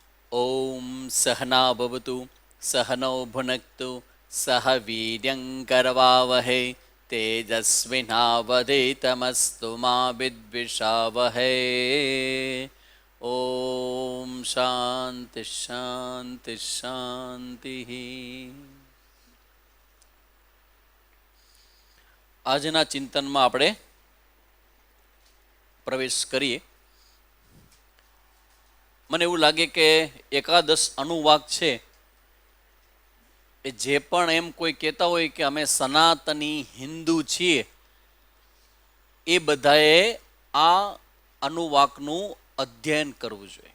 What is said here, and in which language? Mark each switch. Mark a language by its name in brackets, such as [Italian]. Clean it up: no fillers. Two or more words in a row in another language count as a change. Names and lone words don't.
[Sanskrit] ओम सहना भवतु सहनौ भुनक्तु सह वीर्यङ्करवावहै तेजस्विनावधीतमस्तु मा विद्विषावहै। ओम शांति शांति शांति। [Gujarati] આજના ચિંતનમાં આપણે પ્રવેશ કરીએ. મને એવું લાગે કે એકાદશ અનુવાક છે એ જે પણ એમ કોઈ કહેતા હોય કે અમે સનાતની હિન્દુ છીએ એ બધાએ આ અનુવાકનું અધ્યયન કરવું જોઈએ.